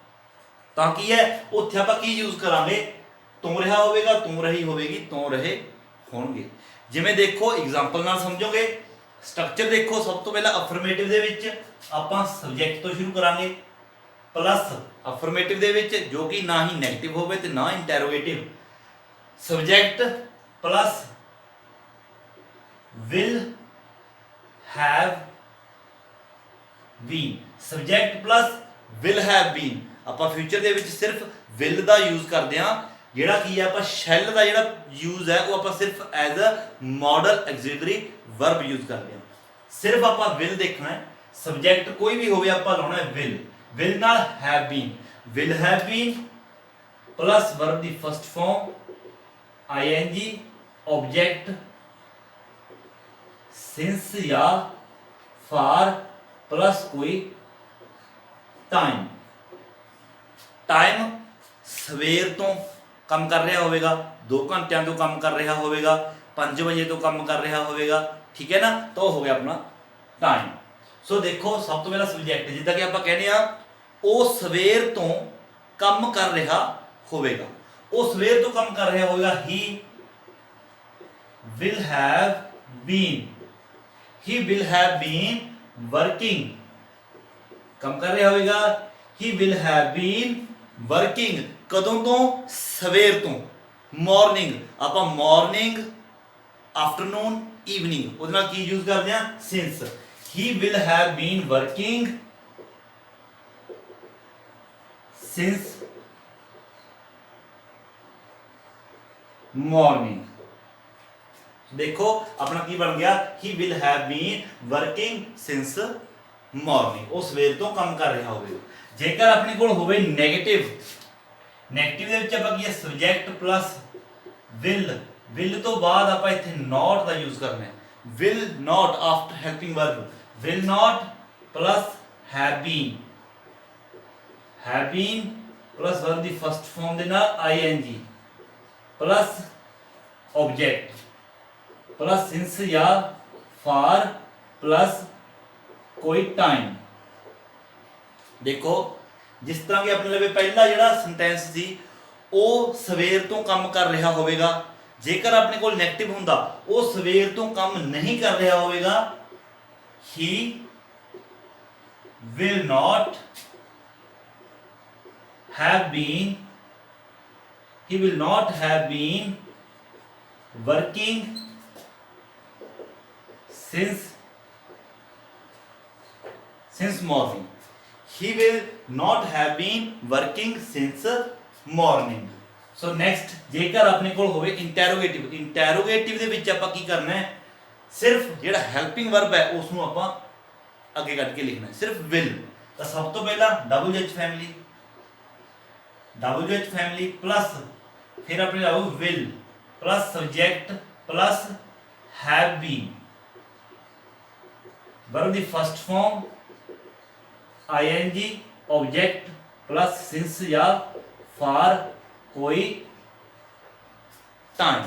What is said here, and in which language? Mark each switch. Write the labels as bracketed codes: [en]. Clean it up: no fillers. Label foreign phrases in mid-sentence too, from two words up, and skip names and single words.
[pa] ਤਾਂ ਕੀ ਹੈ ਉੱਥੇ ਆਪਾਂ ਕੀ ਯੂਜ਼ ਕਰਾਂਗੇ, ਤੋਂ ਰਿਹਾ ਹੋਵੇਗਾ, ਤੋਂ ਰਹੀ ਹੋਵੇਗੀ, ਤੋਂ ਰਹੇ ਹੋਣਗੇ। ਜਿਵੇਂ ਦੇਖੋ ਐਗਜ਼ਾਮਪਲ ਨਾਲ ਸਮਝੋਗੇ। ਸਟਰਕਚਰ ਦੇਖੋ, ਸਭ ਤੋਂ ਪਹਿਲਾਂ ਅਫਰਮੇਟਿਵ ਦੇ ਵਿੱਚ ਆਪਾਂ ਸਬਜੈਕਟ ਤੋਂ ਸ਼ੁਰੂ ਕਰਾਂਗੇ, ਪਲੱਸ ਅਫਰਮੇਟਿਵ ਦੇ ਵਿੱਚ ਜੋ ਕਿ ਨਾ ਹੀ ਨੈਗੇਟਿਵ ਹੋਵੇ ਤੇ ਨਾ ਇੰਟਰੋਗੇਟਿਵ। [en] subject plus will have been, subject plus will have been। [pa] ਆਪਾਂ ਫਿਊਚਰ ਦੇ ਵਿੱਚ ਸਿਰਫ will ਦਾ ਯੂਜ਼ ਕਰਦੇ ਹਾਂ। ਜਿਹੜਾ ਕੀ ਹੈ ਆਪਾਂ ਸ਼ੈਲ ਦਾ ਜਿਹੜਾ ਯੂਜ਼ ਹੈ ਉਹ ਆਪਾਂ ਸਿਰਫ [en] as a modal auxiliary verb [pa] ਯੂਜ਼ ਕਰਦੇ ਹਾਂ। ਸਿਰਫ ਆਪਾਂ will ਦੇਖਣਾ ਹੈ। ਸਬਜੈਕਟ ਕੋਈ ਵੀ ਹੋਵੇ ਆਪਾਂ ਲਾਉਣਾ ਹੈ will ਨਾਲ [en] have been, will have been plus verb [pa] ਦੀ [en] first form ing, [pa] ਆਬਜੈਕਟ since ਜਾਂ for ਪਲੱਸ ਕੋਈ ਟਾਈਮ। ਟਾਈਮ ਸਵੇਰ ਤੋਂ ਕੰਮ ਕਰ ਰਿਹਾ ਹੋਵੇਗਾ, 2 ਘੰਟਿਆਂ ਤੋਂ ਕੰਮ ਕਰ ਰਿਹਾ ਹੋਵੇਗਾ, 5 ਵਜੇ ਤੋਂ ਕੰਮ ਕਰ ਰਿਹਾ ਹੋਵੇਗਾ, ਠੀਕ ਹੈ ਨਾ। ਤਾਂ ਉਹ ਹੋ ਗਿਆ ਆਪਣਾ ਟਾਈਮ। ਸੋ ਦੇਖੋ ਸਭ ਤੋਂ ਪਹਿਲਾਂ ਸਬਜੈਕਟ, ਜਿੱਦਾਂ ਕਿ ਆਪਾਂ ਕਹਿੰਦੇ ਆ ਉਹ ਸਵੇਰ ਤੋਂ ਕੰਮ ਕਰ ਰਿਹਾ ਹੋਵੇਗਾ, ਉਹ ਸਵੇਰ ਤੋਂ ਕੰਮ ਕਰ ਰਿਹਾ ਹੋਵੇਗਾ। [en] he will have been he will have been working, [pa] ਕੰਮ ਕਰ ਰਿਹਾ ਹੋਵੇਗਾ। [en] ही will have been working [pa] ਕਦੋਂ ਤੋਂ? ਸਵੇਰ ਤੋਂ। ਮਾਰਨਿੰਗ, ਆਪਾਂ ਮਾਰਨਿੰਗ, ਆਫਟਰਨੂਨ, ਈਵਨਿੰਗ ਉਹਦੇ ਨਾਲ ਕੀ ਯੂਜ਼ ਕਰਦੇ ਆ? [en] since। he will have been working since morning। [pa] ਦੇਖੋ ਆਪਣਾ ਕੀ ਬਣ ਗਿਆ, [en] he will have been working since morning, [pa] ਉਹ ਸਵੇਰ ਤੋਂ ਕੰਮ ਕਰ ਰਿਹਾ ਹੋਵੇ। ਜੇਕਰ ਆਪਣੇ ਕੋਲ ਹੋਵੇ ਨੈਗੇਟਿਵ, ਨੈਗੇਟਿਵ ਦੇ ਵਿੱਚ ਆਪਾਂ ਕੀ ਹੈ? ਸਬਜੈਕਟ ਪਲੱਸ will, will ਤੋਂ ਬਾਅਦ ਆਪਾਂ ਇੱਥੇ not ਦਾ ਯੂਜ਼ ਕਰਨਾ ਹੈ। [en] will not after helping verb, will not plus have been, have been plus verb ਦੀ first form [pa] ਦੇ ਨਾਲ [en] ing plus object plus since या for plus कोई टाइम। [hi] देखो जिस तरह के अपने लवे पहला [pa] ਜਿਹੜਾ ਸੈਂਟੈਂਸ ਸੀ ਉਹ ਸਵੇਰ ਤੋਂ ਕੰਮ ਕਰ ਰਿਹਾ ਹੋਵੇਗਾ। ਜੇਕਰ ਆਪਣੇ ਕੋਲ ਨੈਗੇਟਿਵ ਹੁੰਦਾ ਉਹ ਸਵੇਰ ਤੋਂ ਕੰਮ ਨਹੀਂ ਕਰ ਰਿਹਾ ਹੋਵੇਗਾ। [en] he will not have been, he will not have been working since morning, he will not have been working since morning। so next [pa] ਜੇਕਰ ਆਪਣੇ ਕੋਲ ਹੋਵੇ ਇੰਟਰੋਗੇਟਿਵ, ਇੰਟਰੋਗੇਟਿਵ ਦੇ ਵਿੱਚ ਆਪਾਂ ਕੀ ਕਰਨਾ ਹੈ? ਸਿਰਫ ਜਿਹੜਾ ਹੈਲਪਿੰਗ ਵਰਬ ਹੈ ਉਸ ਨੂੰ ਆਪਾਂ ਅੱਗੇ ਕੱਢ ਕੇ ਲਿਖਣਾ ਹੈ, ਸਿਰਫ will। ਤਾਂ ਸਭ ਤੋਂ ਪਹਿਲਾਂ [en] WH family, WH family plus [pa] ਫਿਰ ਆਪਣੇ ਲਾਓ [en] will plus subject plus have been, verb ਦੀ first form ing object plus since या for कोई time।